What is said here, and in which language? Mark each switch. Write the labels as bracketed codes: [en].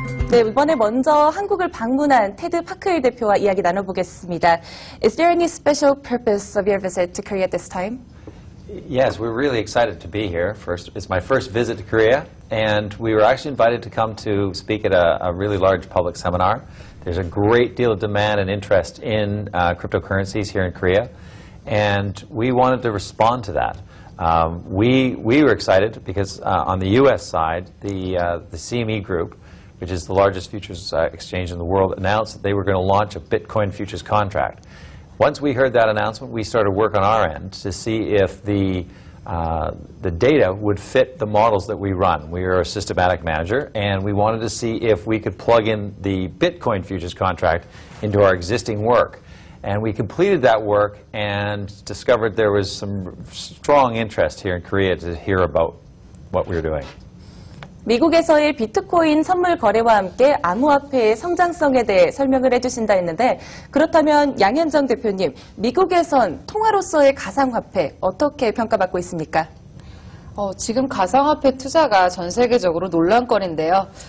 [ko] 네, 이번에 먼저 한국을 방문한 테드 파크일 대표와 이야기 나눠보겠습니다. [en] Is there any special purpose of your visit to Korea at this time? Yes, we're really excited to be here. It's my first visit to Korea, and we were actually invited to come to speak at a really large public seminar. There's a great deal of demand and interest in cryptocurrencies here in Korea, and we wanted to respond to that. We were excited because on the U.S. side, the CME Group, which is the largest futures exchange in the world, announced that they were going to launch a Bitcoin futures contract. Once we heard that announcement, we started work on our end to see if the data would fit the models that we run. We are a systematic manager, and we wanted to see if we could plug in the Bitcoin futures contract into our existing work. And we completed that work and discovered there was some strong interest here in Korea to hear about what we were doing. [ko] 미국에서의 비트코인 선물 거래와 함께 암호화폐의 성장성에 대해 설명을 해주신다 했는데, 그렇다면 양현정 대표님, 미국에선 통화로서의 가상화폐 어떻게 평가받고 있습니까? 지금 가상화폐 투자가 전 세계적으로 논란거리인데요.